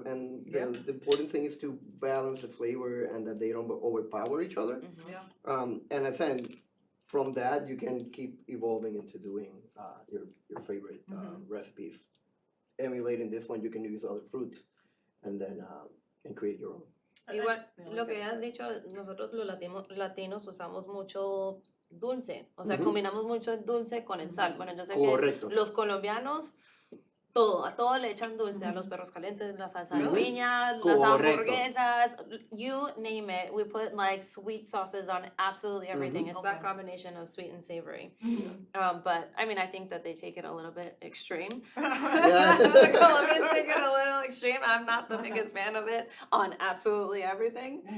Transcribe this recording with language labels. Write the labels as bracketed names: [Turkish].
[English] And the important thing is to balance the flavor and that they don't overpower each other. Mhm. Yeah. And I said, from that you can keep evolving into doing your favorite recipes. Emulating this one, you can use other fruits, and then and create your own. [Spanish] Igual, [English] Yeah, [Spanish] lo [English] okay. [Spanish] que has dicho, nosotros los latinos usamos mucho dulce, o sea, Ujú. combinamos mucho el dulce con el sal. Bueno, yo sé Correcto. que los colombianos, a todo le echan dulce, a los perros calientes, la salsa de [English] Really? [Spanish] piña, las Correcto. [English] hamburguesas, you name it, we put like sweet sauces on absolutely everything. It's that Okay. combination of sweet and savory. Mhm. But I mean, I think that they take it a little bit extreme. Yeah. The Colombians take it a little extreme. I'm not the biggest fan of it on absolutely everything.